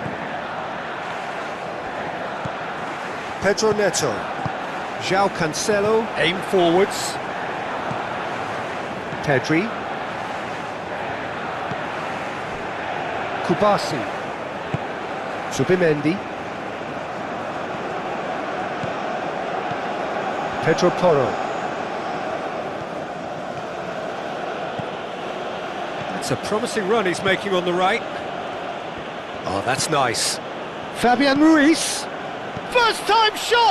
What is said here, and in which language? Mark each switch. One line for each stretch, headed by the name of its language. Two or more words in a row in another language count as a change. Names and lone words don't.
English: Pedro Neto. João Cancelo, aim forwards. Pedri. Kubasi. Zubimendi. Pedro Porro. That's a promising run he's making on the right. Oh, that's nice. Fabian Ruiz. First time shot!